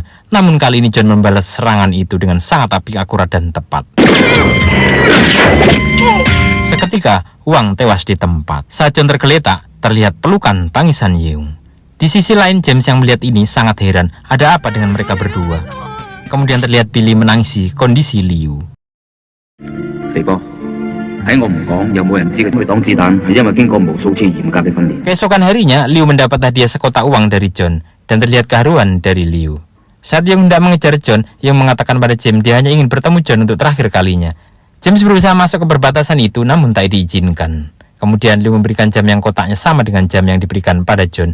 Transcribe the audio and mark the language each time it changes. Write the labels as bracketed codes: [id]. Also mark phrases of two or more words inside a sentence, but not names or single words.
[id] Namun kali ini John membalas serangan itu dengan sangat apik, akurat dan tepat. Seketika Wang tewas di tempat. Saat John tergeletak, terlihat pelukan tangisan Yeung. Di sisi lain James yang melihat ini sangat heran. Ada apa dengan mereka berdua? Kemudian terlihat Billy menangisi kondisi Liu. [yue] 肥哥，喺我唔講，有冇人知佢會擋子彈？係因為經過無數次嚴格嘅訓練。 [id] Keesokan harinya, Liu mendapat hadiah sekotak uang dari John dan terlihat keharuan dari Liu. Saat Yeung hendak mengejar John, Yeung mengatakan pada James dia hanya ingin bertemu John untuk terakhir kalinya. James berusaha masuk ke perbatasan itu, namun tak diizinkan. Kemudian Liu memberikan jam yang kotaknya sama dengan jam yang diberikan pada John.